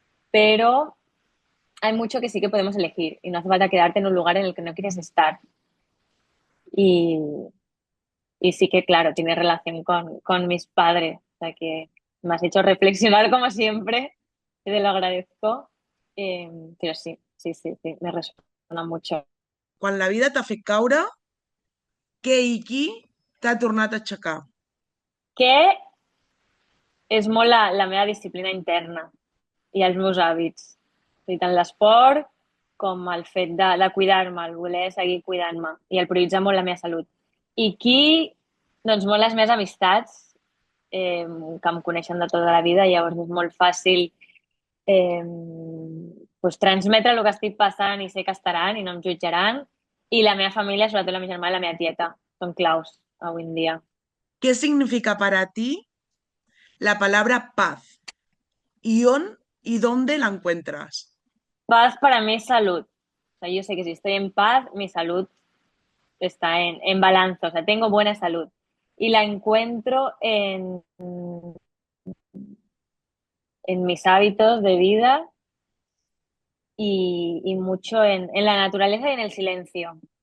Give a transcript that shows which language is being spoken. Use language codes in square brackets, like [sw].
[es] Pero hay mucho que sí que podemos elegir y no hace falta quedarte en un lugar en el que no quieres estar. Y, y sí que, claro, tiene relación con mis padres. O sea que me has hecho reflexionar como siempre, y te lo agradezco. Pero sí, sí, sí, sí, me resuena mucho. [ca] Quan la vida t'ha fet caure, què i qui t'ha tornat a aixecar? Que és molt la meva disciplina interna i els meus hàbits. O sigui, tant l'esport com el fet de cuidar-me, el voler seguir cuidant-me i el prioritzar molt la meva salut. I qui? Doncs molt les meves amistats, que em coneixen de tota la vida, llavors és molt fàcil eh, pues, transmetre el que estic passant i sé que estaran i no em jutjaran. I la meva família, sobretot la meva germana i la meva tieta, són claus avui en dia. [es] ¿Qué significa para ti la palabra paz? ¿Y, y dónde la encuentras? Paz para mí es salud. O sea, yo sé que si estoy en paz, mi salud está en balance, o sea, tengo buena salud. Y la encuentro en mis hábitos de vida y mucho en la naturaleza y en el silencio.